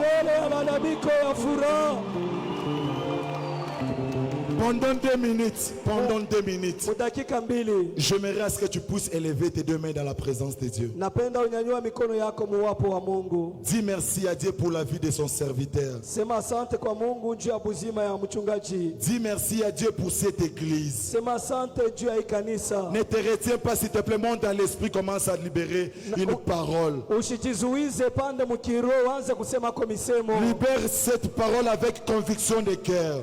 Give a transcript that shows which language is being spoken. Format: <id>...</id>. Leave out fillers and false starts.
<sw>kelele ya malalamiko ya furaha.</sw> <fr>Pendant 2 minutes,</fr> <sw>Dakika mbili,</sw> <fr>j'aimerais à ce que tu puisses élever tes 2 mains dans la présence de Dieu.</fr> <sw>napenda unyanyua mikono yako muwapo wa Mungu.</sw> <fr>Dis merci à Dieu pour la vie de son serviteur.</fr> <sw>Sema asante kwa Mungu juu ya buzima ya mchungaji.</sw> <fr>Dis merci à Dieu pour cette église.</fr> <sw>Sema asante juu ya hii kanisa.</sw> <fr>Ne te retiens pas, s'il te plaît, monte dans l'esprit, commence à libérer une parole.</fr> <sw>Ushijizuize pande mkiroho, anze kusema kwa misemo.</sw> <fr>Libère cette parole avec conviction de cœur.</fr>